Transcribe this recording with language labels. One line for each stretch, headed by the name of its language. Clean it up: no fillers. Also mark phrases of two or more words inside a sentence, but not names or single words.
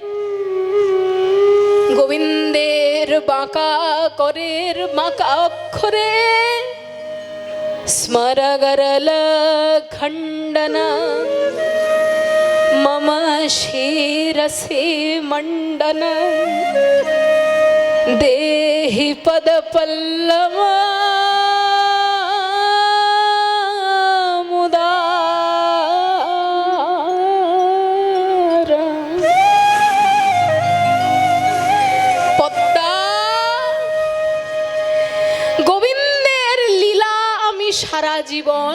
Bangla: গোবিন্দের বাঁকা করের বাঁকা অক্ষরে
Sanskrit: স্মরগরল খণ্ডন মম শিরসি মণ্ডন দেহি हि पद पल्लव
Bangla: পদ্মা গোবিন্দের লীলা আমি সারা জীবন